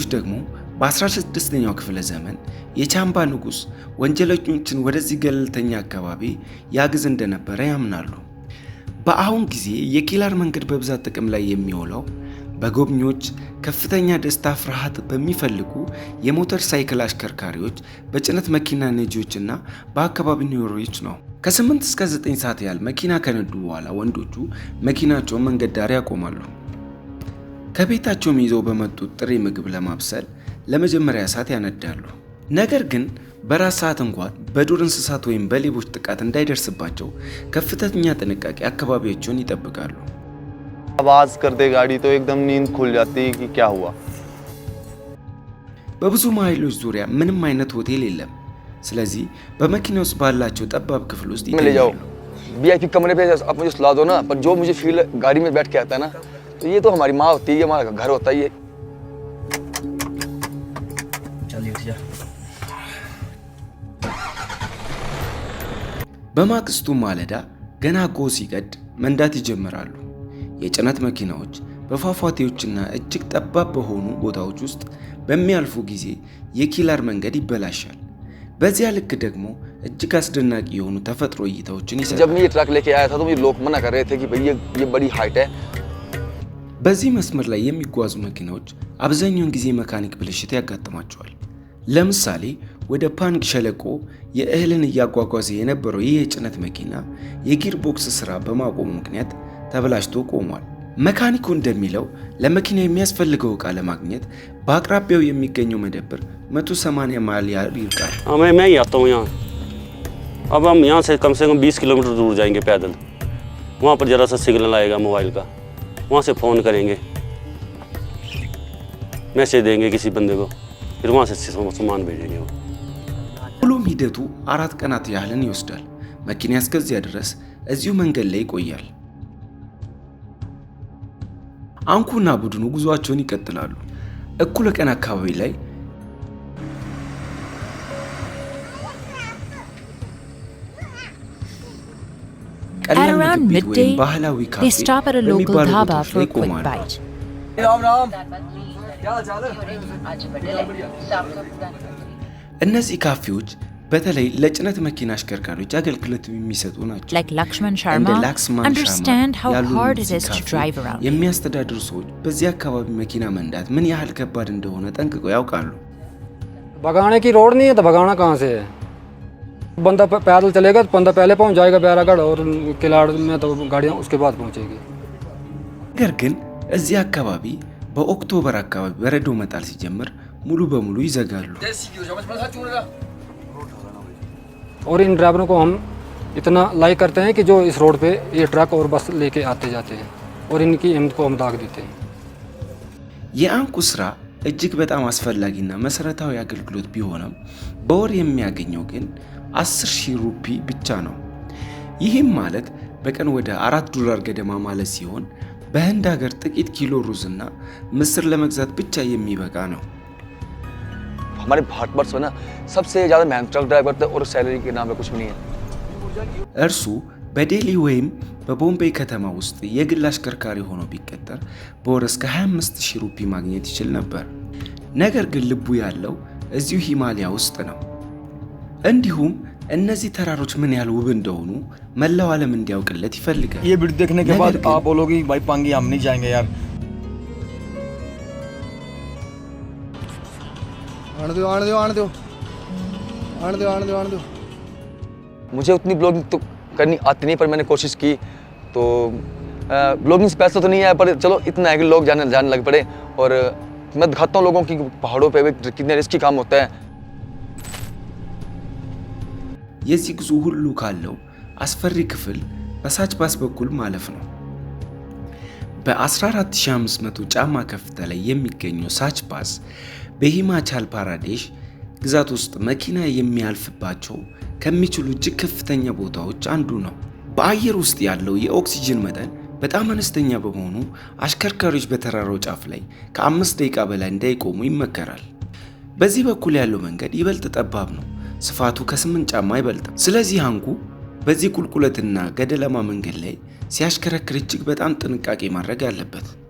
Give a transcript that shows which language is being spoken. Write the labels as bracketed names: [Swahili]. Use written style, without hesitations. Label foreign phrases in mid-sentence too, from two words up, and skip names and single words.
[Amharic] ደግሞ በ16ኛው ክፍለ ዘመን የቻምባ ንጉሥ ወንጀለኞችን ወደዚህ ገለልተኛ አካባቢ ያግዝ እንደነበረ ያምናሉ። በአሁን ጊዜ የኪላር መንገድ በብዛት ጥቅም ላይ የሚውለው በጎብኚዎች ከፍተኛ ደስታ ፍርሃት በሚፈልጉ የሞተር ሳይክል አሽከርካሪዎች፣ በጭነት መኪና ነጂዎችና በአካባቢ ነዋሪዎች ነው። ከ8 እስከ 9 ሰዓት ያህል መኪና ከነዱ በኋላ ወንዶቹ መኪናቸውን መንገድ ዳር ያቆማሉ። ከቤታቸውም ይዘው በመጡት ጥሬ ምግብ ለማብሰል ለመጀመሪያ ሰዓት ያነዳሉ። ነገር ግን በራስ ሰዓት እንኳን በዱር እንስሳት ወይም በሌቦች ጥቃት እንዳይደርስባቸው ከፍተኛ ጥንቃቄ አካባቢያቸውን ይጠብቃሉ። [Hindi] आवाज कर दे गाड़ी तो एकदम नींद खुल जाती है कि क्या हुआ। [Amharic] በብዙ ማይሎች ዙሪያ ምንም አይነት ሆቴል የለም። ስለዚህ በመኪና ውስጥ ባላቸው ጠባብ ክፍል ውስጥ [Hindi] मैं ले जाओ [Amharic] ይተኛሉ። [Hindi] VIP कमरे पे आप मुझे सुला दो ना, पर जो मुझे फील गाड़ी में बैठ के आता है ना, तो ये तो हमारी माँ होती है, हमारा घर होता है ये। चलिए उठ जा। [Amharic] በማግስቱ ማለዳ ገና ጎህ ሲቀድ መንዳት ይጀምራሉ። የጭነት መኪናዎች በፏፏቴዎችና እጅግ ጠባብ በሆኑ ቦታዎች ውስጥ በሚያልፉ ጊዜ የኪላር መንገድ ይበላሻል። በዚያ ልክ ደግሞ እጅግ አስደናቂ የሆኑ ተፈጥሮ እይታዎችን ይሰጣል። [Hindi] जब मैं ये ट्रक लेके आया था तो मुझे लोग मना कर रहे थे कि भैया ये बड़ी हाइट है। [Amharic] በዚህ መስመር ላይ የሚጓዙ መኪናዎች አብዛኛውን ጊዜ መካኒክ ብልሽት ያጋጥማቸዋል። ለምሳሌ ወደ ፓንግ ሸለቆ የእህልን እያጓጓዘ የነበረው ይህ የጭነት መኪና የጊር ቦክስ ስራ በማቆሙ ምክንያት ተበላሽቶ ቆሟል። መካኒኩ እንደሚለው ለመኪና የሚያስፈልገው ዕቃ ለማግኘት በአቅራቢያው የሚገኘው መደብር 180 ማይል ያህል ይርቃል። [Hindi] मैं ही आता हूँ यहाँ। अब हम यहाँ से कम 20 किलोमीटर दूर जाएंगे पैदल। वहाँ पर ज़रा सा सिग्नल आएगा मोबाइल का, वहाँ से फ़ोन करेंगे, मैसेज देंगे किसी बंदे को, फिर वहाँ से सामान भेजेंगे वो। [Amharic] ሁሉም ሂደቱ 4 ቀናት ያህልን ይወስዳል። መኪና እስከዚያ ድረስ እዚሁ መንገድ ላይ ይቆያል። አንኩና ቡድኑ ጉዟቸውን ይቀጥላሉ። እኩለ ቀን አካባቢ ላይ [English] At around midday, [Amharic] ባህላዊ ካፌ [English] they stop at a local [Amharic] በሚባሉ [English] dhaba [Amharic] ቦታዎች [English] for [Amharic] ላይ [English] a quick [Amharic] ይቆማሉ። [English] bite. [Hindi] राम राम क्या चाल है [Amharic] እነዚህ ካፌዎች በተለይ ለጭነት መኪና አሽከርካሪዎች አገልግሎት የሚሰጡ ናቸው። [English] Like Lakshman [Amharic] እንደ [English] Sharma, [Amharic] ላክስማን [English] understand [Amharic] ሻርማ [English] how [Amharic] ያሉ [English] hard it [Amharic] እነዚህ [English] is to [Amharic] ካፌ [English] drive around. [Amharic] የሚያስተዳድሩ ሰዎች በዚህ አካባቢ መኪና መንዳት ምን ያህል ከባድ እንደሆነ ጠንቅቀው ያውቃሉ። [Hindi] भगाने की रोड नहीं है तो भगाना कहाँ से है? बंदा पैदल चलेगा तो बंदा पहले पहुंच जाएगा बैरागढ़ और किलाड़ में तो गाड़ियाँ उसके बाद पहुंचेगी। [Amharic] ነገር ግን እዚህ አካባቢ በኦክቶበር አካባቢ በረዶ መጣል ሲጀምር ሙሉ በሙሉ ይዘጋሉ። [Hindi] और इन ड्राइवरों को हम इतना लाइक करते हैं कि जो इस रोड पे ये ट्रक और बस लेके आते जाते हैं और इनकी हिम्मत को हम दाग देते हैं। [Amharic] የአንኩ ስራ እጅግ በጣም አስፈላጊና መሰረታዊ አገልግሎት ቢሆንም በወር የሚያገኘው ግን 10,000 ሩፒ ብቻ ነው። ይህም ማለት በቀን ወደ $4 ገደማ ማለት ሲሆን በህንድ ሀገር ጥቂት ኪሎ ሩዝና ምስር ለመግዛት ብቻ የሚበቃ ነው። [Hindi] हमारे भारतवर्ष में ना सबसे ज़्यादा मेहनत [English] truck driver [Hindi] थे और सैलरी के नाम पे कुछ भी नहीं है। [Amharic] እርሱ በዴሊ ወይም በቦምቤይ ከተማ ውስጥ የግል አሽከርካሪ ሆኖ ቢቀጠር በወር እስከ 25,000 ሩፒ ማግኘት ይችል ነበር። ነገር ግን ልቡ ያለው እዚሁ ሂማሊያ ውስጥ ነው። እንዲሁም እነዚህ ተራሮች ምን ያህል ውብ እንደሆኑ መላው ዓለም እንዲያውቅለት ይፈልጋል። [Hindi] ये वीडियो देखने के बाद आप बोलोगे भाई पांगी हम नहीं जाएंगे यार। मुझे उतनी ब्लॉगिंग तो करनी आती नहीं, पर मैंने कोशिश की तो ब्लॉगिंग से पैसा तो नहीं आया, पर चलो इतना है कि लोग जाने लग पड़े। और मैं दिखाता हूँ लोगों की पहाड़ों पे कितने रिस्की काम होता है। [Amharic] የዚህ ጉዞ ሁሉ ካለው አስፈሪ ክፍል በሳች ፓስ በኩል ማለፍ ነው። በ14500 ጫማ ከፍታ ላይ የሚገኘው ሳች ፓስ በሂማቻል ፕራዴሽ ግዛት ውስጥ መኪና የሚያልፍባቸው ከሚችሉ እጅግ ከፍተኛ ቦታዎች አንዱ ነው። በአየር ውስጥ ያለው የኦክሲጅን መጠን በጣም አነስተኛ በመሆኑ አሽከርካሪዎች በተራራው ጫፍ ላይ ከ5 ደቂቃ በላይ እንዳይቆሙ ይመከራል። በዚህ በኩል ያለው መንገድ ይበልጥ ጠባብ ነው። ስፋቱ ከ8 ጫማ አይበልጥም። ስለዚህ አንኩ በዚህ ቁልቁለትና ገደላማ መንገድ ላይ ሲያሽከረክር እጅግ በጣም ጥንቃቄ ማድረግ አለበት።